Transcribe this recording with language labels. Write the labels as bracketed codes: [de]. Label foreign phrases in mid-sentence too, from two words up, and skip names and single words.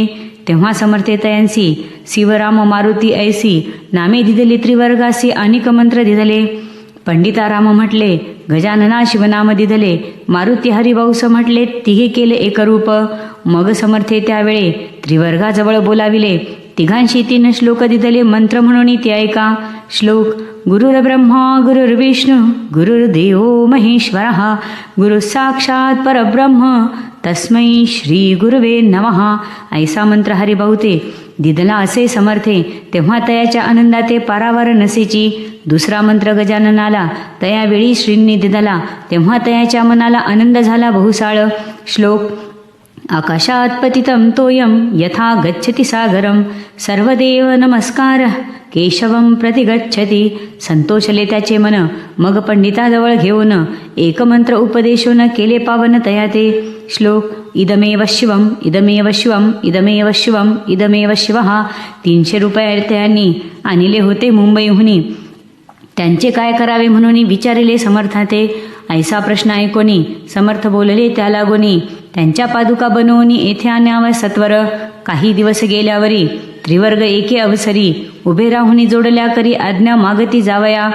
[mr] तेव्हा समर्थे तयांसी शिवराम मारुती ऐसी, नामे दिदली त्रिवर्गासी अनेक मंत्र दिदले. पंडिताराम म्हटले, गजानना शिवनाम दिदले, मारुती हरिभाऊस म्हटले, तिघे केले एकरूप. मग समर्थे त्यावेळे त्रिवर्गाजवळ बोलाविले, तिघांशी 3 श्लोक दिदले मंत्र म्हणून ते ऐका. श्लोक: [sa] गुरुर्ब्रह्मा गुरुर्विष्णू गुरुर्देव महेश्वरः, गुरु साक्षात परब्रह्म तस्मै श्री गुरुवे नमः. [mr] ऐसा मंत्र हरिभाऊ ते दिदला असे समर्थे. तेव्हा तयाच्या आनंदाते पारावार नसेची. दुसरा मंत्र गजाननाला तयावेळी श्रींनी दिदला, तेव्हा तयाच्या मनाला आनंद झाला बहुसाळ. [sa] श्लोक: आकाशात पतितं तोयम यथा गच्छति सागरम, सर्वदेव नमस्कार केशवम प्रतिगच्छति. [mr] संतोषले त्याचे मन, मग पंडिताजवळ घेऊन एक मंत्र उपदेशून केले पावन तयाते. श्लोक: [sa] इदमेव शिवम इदमेव शिवम इदमेव शिवम इदमेव शिवः. [mr] 300 रुपये त्यांनी आणले होते मुंबईहुनी. त्यांचे काय करावे म्हणून विचारिले समर्थाते. ऐसा प्रश्न ऐकोनी समर्थ बोलले त्या लागोनी, त्यांच्या पादुका बनवून येथे आणाव्या सत्वर. काही दिवस गेल्यावरी त्रिवर्ग एके अवसरी उभे राहुनी जोडल्या करी आज्ञा मागती जावया.